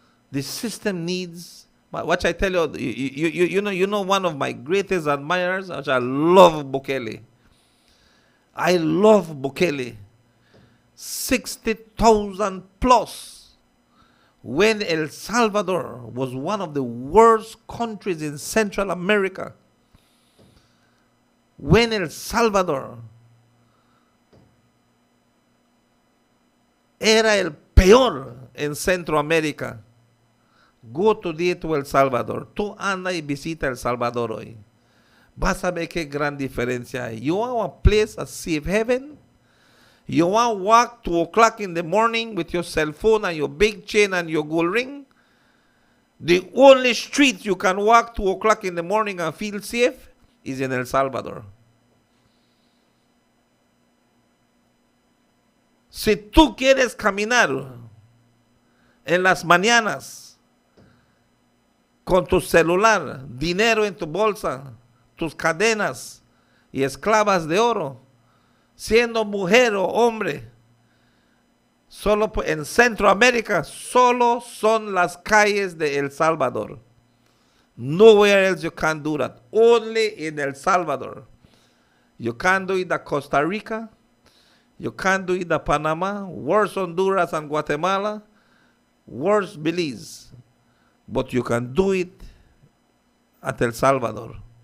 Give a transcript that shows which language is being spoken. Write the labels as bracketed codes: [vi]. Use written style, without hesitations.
[en] The system needs, what I tell you, you know one of my greatest admirers, which I love Bukele. I love Bukele. 60,000 plus. When El Salvador was one of the worst countries in Central America. [es] When El Salvador era el peor en Centroamérica. [en] Go today to El Salvador. [es] Tú anda y visita El Salvador hoy. Vas a ver qué gran diferencia hay. [en] You want a place, a safe haven? You want to walk 2 o'clock in the morning with your cell phone and your big chain and your gold ring? The only street you can walk 2 o'clock in the morning and feel safe is in El Salvador. [es] Si tú quieres caminar en las mañanas con tu celular, dinero en tu bolsa, tus cadenas y esclavas de oro, siendo mujer o hombre, solo en Centroamérica, solo son las calles de El Salvador. [en] Nowhere else you can do that. Only in El Salvador. You can't do it in Costa Rica. You can't do it in Panama, worse Honduras and Guatemala, worse Belize. But you can do it at El Salvador.